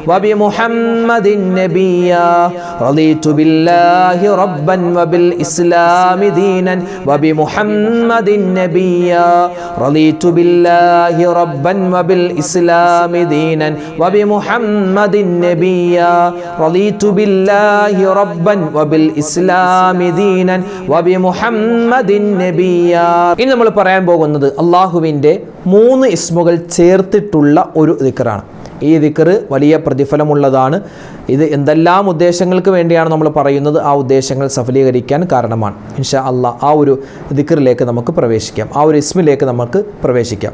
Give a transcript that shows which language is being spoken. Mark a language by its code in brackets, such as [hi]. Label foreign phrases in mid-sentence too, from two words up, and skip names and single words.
[ar] وبمحمد نبيا رضيت بالله ربا وبالإسلام دينا وبمحمد نبيا رضيت بالله ربا وبالإسلام دينا وبمحمد نبيا رضيت بالله ربا وبالإسلام دينا وبمحمد نبيا. [ml] ഇനി നമ്മൾ പറയാൻ പോകുന്നത് അല്ലാഹുവിൻ്റെ 3 ഇസ്മുകൾ ചേർത്തിട്ടുള്ള ഒരു ദിക്റാണ്. ഈ ദിക്ർ വലിയ പ്രതിഫലമുള്ളതാണ്. ഇത് എന്തെല്ലാം ഉദ്ദേശങ്ങൾക്ക് വേണ്ടിയാണ് നമ്മൾ പറയുന്നത്, ആ ഉദ്ദേശങ്ങൾ സഫലീകരിക്കാൻ കാരണമാണ്. [ar] إن شاء الله [ml] ആ ഒരു ദിക്റിലേക്ക് നമുക്ക് പ്രവേശിക്കാം, ആ ഒരു ഇസ്മിലേക്ക് നമുക്ക് പ്രവേശിക്കാം.